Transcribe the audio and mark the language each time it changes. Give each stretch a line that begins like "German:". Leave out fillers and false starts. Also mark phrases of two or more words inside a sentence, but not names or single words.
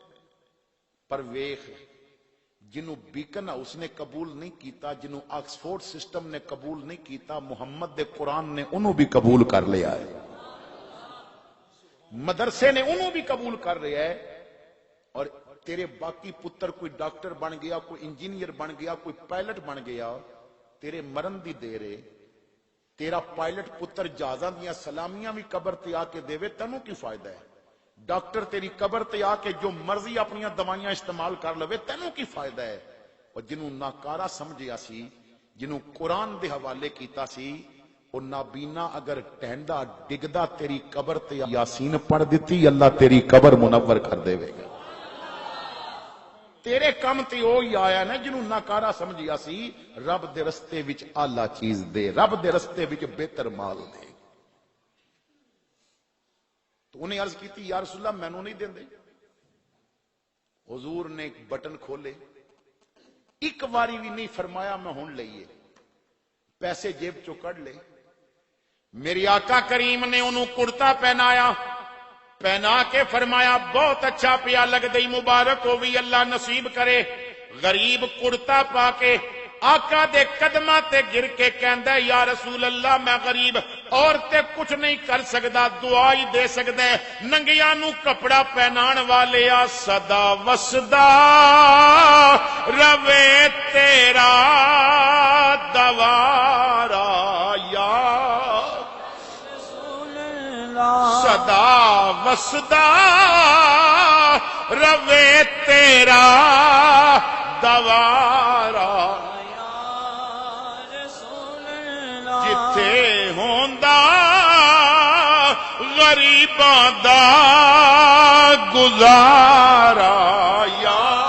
Punjabi: پر ویخ جنہوں بیکن ہاؤس نے قبول نہیں کیتا, جنہوں آکسفورڈ سسٹم نے قبول نہیں کیتا, محمد دے قرآن نے انہوں بھی قبول کر لیا ہے, مدرسے نے انہوں بھی قبول کر لیا ہے. اور تیرے باقی پتر کوئی ڈاکٹر بن گیا, کوئی انجینئر بن گیا, کوئی پائلٹ بن گیا, تیرے مرن دی دیر ہے. تیرا پائلٹ پتر جہازاں دیاں سلامیاں بھی قبر تے آ کے دے, تینوں کی فائدہ ہے؟ ڈاکٹر تیری قبر تے آ کے جو مرضی اپنی دوائیاں استعمال کر لوے, تینوں کی فائدہ ہے؟ اور جنہوں ناکارہ سمجھیا سی, جنہوں قرآن دے حوالے کیتا سی, اور نابینا اگر ٹہندا ڈگدا تیری قبر تے یاسین پڑھ دیتی, اللہ تیری قبر منور کر دے گا. تیرے کم تے وہی آیا نا جنہوں ناکارہ سمجھیا سی, رب دے رستے وچ اعلی چیز دے, رب دے رستے وچ بہتر مال دے.
Urdu: تو انہیں عرض کی تھی,
Punjabi: یا رسول اللہ مینوں نہیں دیندے. حضور نے ایک بٹن کھولے, ایک واری بھی نہیں فرمایا میں ہون لئیے, پیسے جیب چو کڑ لے. میری آقا کریم نے انہوں کرتا پہنایا, پہنا کے فرمایا بہت اچھا پیا لگ دئی, مبارک ہو بھی, اللہ نصیب کرے. غریب کرتا پا کے آقا دے قدمہ تے گر کے کہندا ہے, یا رسول اللہ میں غریب اور تے کچھ نہیں کر سکدا, دعا ہی دے سکدا ہے. ننگیاں نو کپڑا پہنان والے آ, صدا وسدا روے تیرا دوارا, یا صدا وسدا روے تیرا دوارا, جتھے ہوندا غریباں دا گزارا, یا